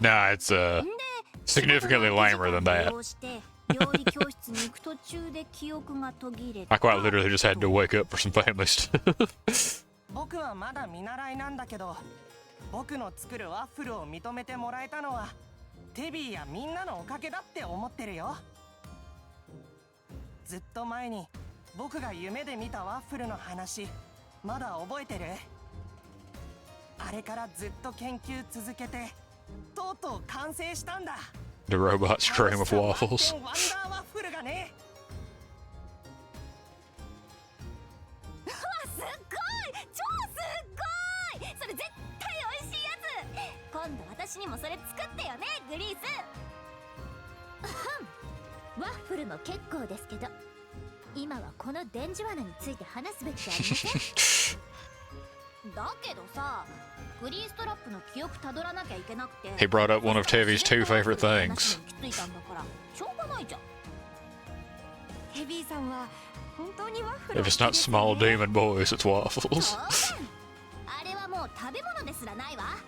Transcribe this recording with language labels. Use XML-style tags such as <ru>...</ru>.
<en>Nah, it's significantly lamer than that.</en> <ja>料理教室に行く途中で記憶が途切れた。</ja> <en>I quite literally just had to wake up for some family stuff.</en> <ja>僕はまだ見習いなんだけど、僕の作るワッフルを認めてもらえたのはテビーやみんなのおかげだって思ってるよ。ずっと前に僕が夢で見たワッフルの話まだ覚えてる？あれからずっと研究続けてとうとう完成したんだ。</ja> <en>The robot's cream of waffles.</en> <ja>ワンダーワッフルがね。うわすっごい、超すっごい、それ絶対美味しいやつ。今度私にもそれ作ってよねグリース。ワッフルも結構ですけど、今はこの電磁罠について話すべきじゃありません。だけどさ、グリーストラップの記憶たどらなきゃいけなくて。</ja> <en>He brought up one of TEVI's two favorite things.</en> <ja>気づいたんだからしょうがないじゃん。テビーさんは本当にワッフル</ja> <en>If it's not small demon boys, it's waffles.</en> <ja>当然あれはもう食べ物ですらないわ。</ja>